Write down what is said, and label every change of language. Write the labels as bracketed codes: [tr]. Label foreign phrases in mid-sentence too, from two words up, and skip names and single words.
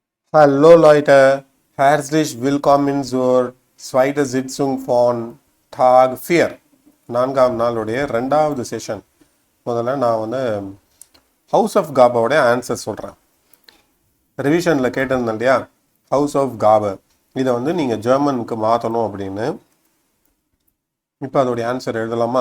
[de] Hallo Leute, herzlich willkommen zur zweiten Sitzung von Tag 4. [ta] நான்காம் நாளுடைய ரெண்டாவது செஷன். முதல்ல நான் ஹவுஸ் ஆஃப் காபாவோடைய ஆன்சர் சொல்கிறேன். ரிவிஷனில் கேட்டிருந்தேன் இல்லையா, ஹவுஸ் ஆஃப் காபா இதை நீங்கள் ஜெர்மனுக்கு மாற்றணும் அப்படின்னு. இப்போ அதோடைய ஆன்சர் எழுதலாமா?